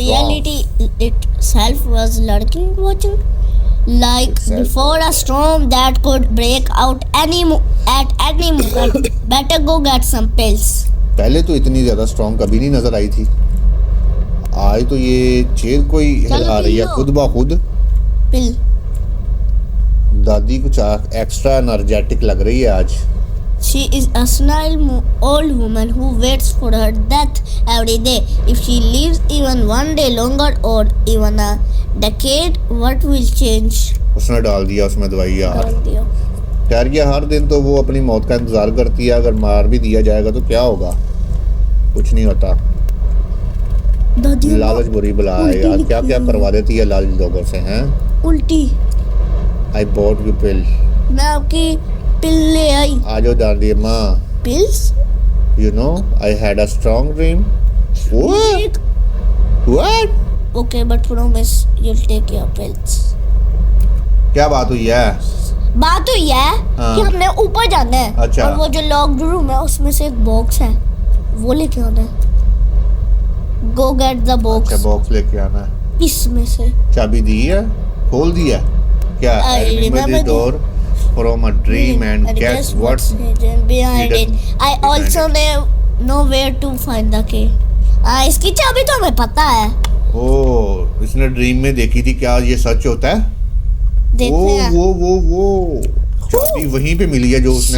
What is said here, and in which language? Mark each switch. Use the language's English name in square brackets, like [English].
[English] reality itself was lurking, watching. Like Itself. before a storm that could break out at any moment. Better go get some pills. [Hindi] पहले तो इतनी ज्यादा strong कभी नहीं नजर आई थी, आज तो ये चेयर को ही हिला रही है पियो। खुद ब खुद। [English] Pill. [Hindi] दादी कुछ एक्स्ट्रा एनर्जेटिक लग रही है आज। [English] She is a senile old woman who waits for her death every day. If she lives even one day longer or even a decade, what will change? [Hindi] उसने डाल दिया उसमें दवाई यार। डाल दिया। यार ये हर दिन तो वो अपनी मौत का इंतजार करती है, अगर मार भी दिया जाएगा तो क्या होगा? कुछ नहीं होता। दादी अम्मा, लालच बुरी बला है उल्टी यार, क्या क्या निकली। करवा देती है लालच लोगों से हैं। उल्टी। [English] I bought you pill. [Hindi] मैं आपकी पिल ले आई। आ जाओ दादी माँ। [English] Pills? You know, I had a strong dream. What? What? Okay, but promise you'll take your pills. [Hindi] क्या बात हुई है? बात तो यह है हाँ। कि हमने ऊपर जाना है। अच्छा। और वो जो लॉक्ड रूम है उसमें से एक बॉक्स है, वो लेके आना है। [English] Go get the box. [Hindi] अच्छा बॉक्स लेके आना है। इसमें से। चाबी दी है? खोल दी है? क्या? [English] I remember the door. from a dream and guess what's hidden behind it. I behind also know where to find the key. [Hindi] इसकी चाबी तो हमें पता है। ओ इसने ड्रीम में देखी थी, क्या ये सच होता है? देखते हैं। वो चाबी वहीं पे मिली है जो उसने